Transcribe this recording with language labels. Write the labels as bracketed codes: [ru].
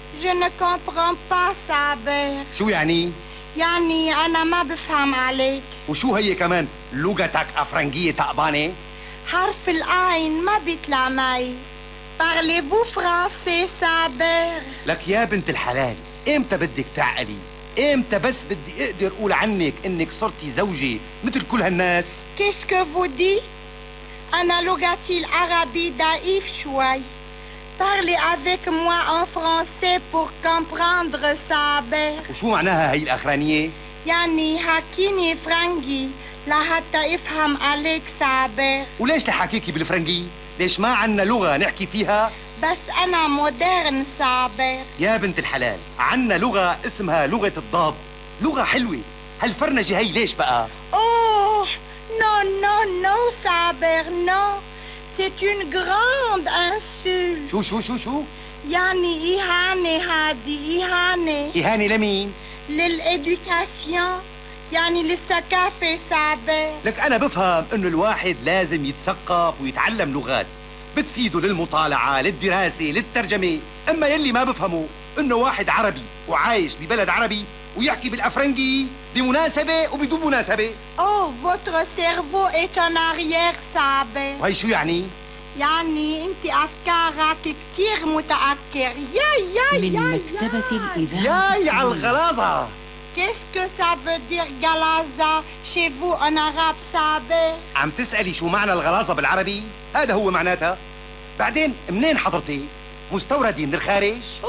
[fr] Je ne comprends pas صابر. [ar] شو يعني؟ يعني انا ما بفهم عليك. وشو هي كمان لغتك افرنجية تعبانة؟ حرف العين ما بيطلع معي. [fr] Parlez-vous français صابر؟ [ar] لك يا بنت الحلال امتى بدك تعقلي؟ امتى بس بدي اقدر اقول عنك انك صرتي زوجي مثل كل هالناس؟ [fr] Qu'est-ce que vous dites؟ [ar] انا لغتي العربي ضعيف شوي. [fr] Parlez avec moi en français pour comprendre صابر. [ar] وشو معناها هاي الاخرانية؟ يعني حكيني فرنجي لحتى افهم عليك صابر. وليش لحكيكي بالفرنجي؟ ليش ما عنا لغة نحكي فيها؟ بس أنا مودرن صابر. يا بنت الحلال عنا لغة اسمها لغة الضاد، لغة حلوة. هالفرنجة هي ليش بقى؟ أوه نو نو نو صابر نو سيت اون غراند انسول. شو شو شو شو؟ يعني إهانة. هذه إهانة. إهانة لمين؟ للإدوكاسيون يعني للثقافة صابر. لك أنا بفهم إنه الواحد لازم يتثقف ويتعلم لغات، بتفيده للمطالعة للدراسة للترجمة. أما يلي ما بفهمه إنه واحد عربي وعايش ببلد عربي ويحكي بالأفرنجي بمناسبة وبدون مناسبة. [fr] أوه votre cerveau est en arrière صابر. [ar] وهي شو يعني؟ يعني أنت أفكارك كتير متأخر. يا يا يا من مكتبة الإذاعة. يا يا الغلاظة. [fr] Qu'est-ce que ça veut dire galaza chez vous en arabe saber؟ [ar] عم تسألي شو معنى الغلاظة بالعربي؟ هذا هو معناتها. بعدين منين حضرتي؟ مستوردي من الخارج؟